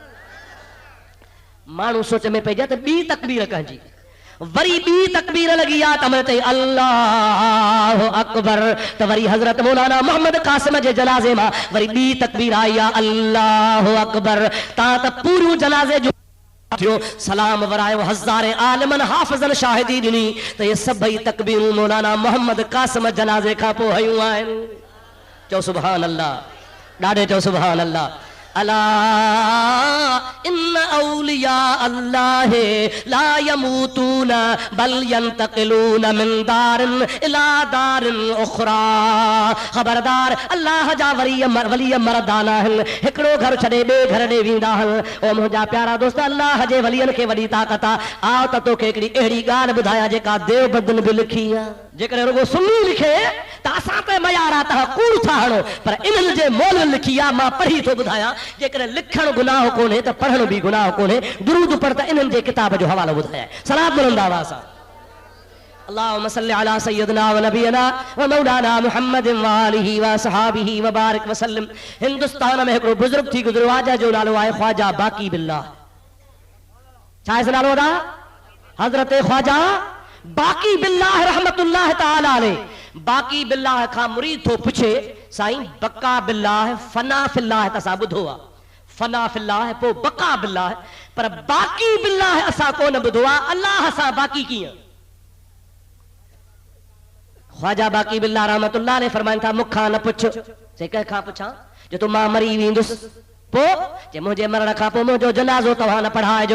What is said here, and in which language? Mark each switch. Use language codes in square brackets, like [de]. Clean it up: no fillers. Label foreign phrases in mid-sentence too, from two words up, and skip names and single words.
[sd] माण्हू सोच में पइजा त ॿी तकबीर कंहिंजी वरी ॿी तकबीर लगी आ त मैं चई [ar] الله أكبر [sd] त वरी हज़रत मौलाना मोहम्मद कासिम जे जनाज़े मां वरी ॿी तकबीर आई आ [ar] الله أكبر [sd] ता त पूरो जनाज़े जो थियो सलाम वरायो हज़ारे आलिमन हाफ़िज़न शाहिदी ॾिनी त ये सभई तकबीरूं मौलाना मोहम्मद कासिम जनाज़े खां पोइ हयूं आहिनि चओ [ar] سبحان الله [sd] ॾाढे चओ [ar] سبحان الله [sd] अला [ar] إن أولياء الله لا يموتون بل ينتقلون من دار إلى دار أخرى [sd] खबरदार अल्लाह जा वली मर्दाना आहिनि हिकिड़ो घर छॾे ॿिए घर ॾे वेंदा आहिनि ओ मुंहिंजा प्यारा दोस्त अल्लाह जे वलियनि खे वॾी ताक़त आहे आओ त तोखे हिकिड़ी अहिड़ी ॻाल्हि ॿुधायां जेका देवबंदन बि लिखी आहे जेकॾहिं रुगो सुन्नी लिखे त असां त मयार आहे तव्हां कूड़ था हणो पर इन्हनि जे मोल लिखी आहे मां पढ़ी थो ॿुधायां जेकॾहिं लिखण गुनाह कोन्हे त पढ़ण बि गुनाह कोन्हे दुरूद पढ़ त इन्हनि जे किताब जो हवालो ॿुधायां सलात बुलंद आवाज़ सां [ar] اللهم صل على سيدنا و نبينا و مولانا محمد و آله و صحبه و بارك و سلم [sd] हिंदुस्तान में हिकिड़ो बुजुर्ग थी गुज़रियो आहे जो नालो आहे ख्वाजा बाकी बिल्लाह छा इस नालो दा हजरत ख्वाजा बाकी बिल्लाह [ar] رحمة الله تعالى عليه. [sd] बाकी बिल्लाह खां मुरीद थो पुछे साईं [ar] بقاء بالله فناء في الله [sd] त असां ॿुधो आहे, [ar] فناء في الله [sd] पोइ [ar] بقاء بالله, [sd] पर बाकी बिल्लाह असां कोन ॿुधो आहे। अल्लाह सां बाकी कीअं? ख्वाजा बाकी बिल्लाह [ar] رحمة الله عليه [sd] फरमाइनि था मूंखां न पुछ, से कंहिंखां पुछां जो तो मां मरी वेंदुसि पोइ जे मुंहिंजे मरण खां पोइ मुंहिंजो जनाज़ो तव्हां न पढ़ाइजो।